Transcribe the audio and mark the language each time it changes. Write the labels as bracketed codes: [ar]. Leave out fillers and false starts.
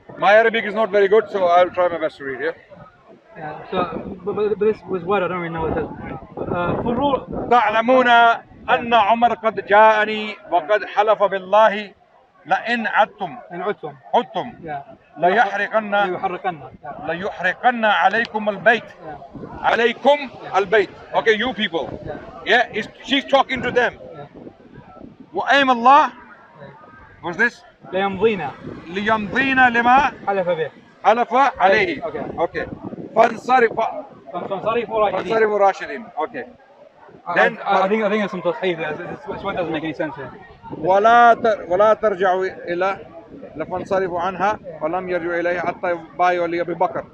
[en] My Arabic is not very good, so I'll try my best to read. Yeah. Yeah. So, but this was what I don't really know what it says. Full rule. [ar] تعلمون أن عمر قد جاءني وقد حلف بالله لئن عدتم إن عدتم. عدتم [en] Yeah. [ar] ليحرقن ليحرقن. Yeah. ليحرقن عليكم البيت. [en] Yeah. [ar] عليكم البيت. [en] Okay, you people. Yeah. Yeah, she's talking to them. Yeah. [ar] وأيم الله. [en] What's this? [ar] ليمضينا ليمضين لما حلف به. حلف عليه. Okay. فانصرفوا فانصرفوا راشدين. [en] Okay. I Then think there's some تصحيح there. This one doesn't make any sense here. [ar] ولا ترجعوا إلى فانصرفوا عنها ولم يرجعوا إليه حتى بايعوا لأبي بكر.